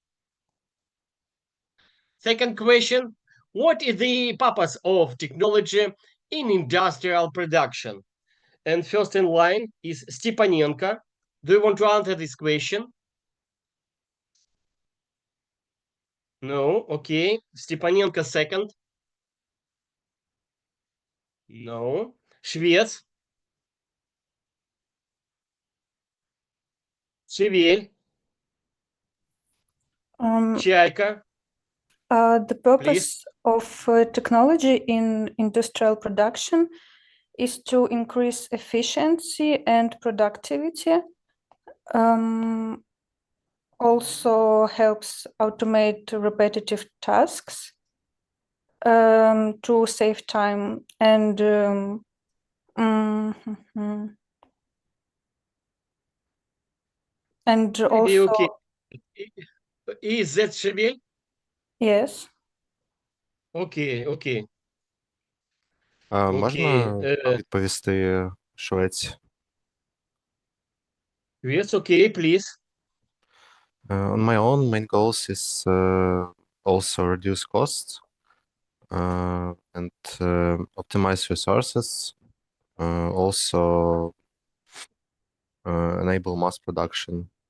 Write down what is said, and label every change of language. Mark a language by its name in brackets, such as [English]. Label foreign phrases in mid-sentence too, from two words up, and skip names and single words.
[English] Second question, what is the purpose of technology in industrial production? And first in line is Stepanenko. Do you want to answer this question? No, okay. Stepanenko second. No. Швец. Шевель. Чайка. The purpose of technology in industrial production is to increase efficiency and productivity. Also helps automate repetitive tasks to save time and and also Okay. Is that Шевель? yes. [Ukrainian] Окей. Можна Окей. відповісти Швець? [English] Yes, okay, please. On my own, main goals is also reduce costs and optimize resources, also enable mass production.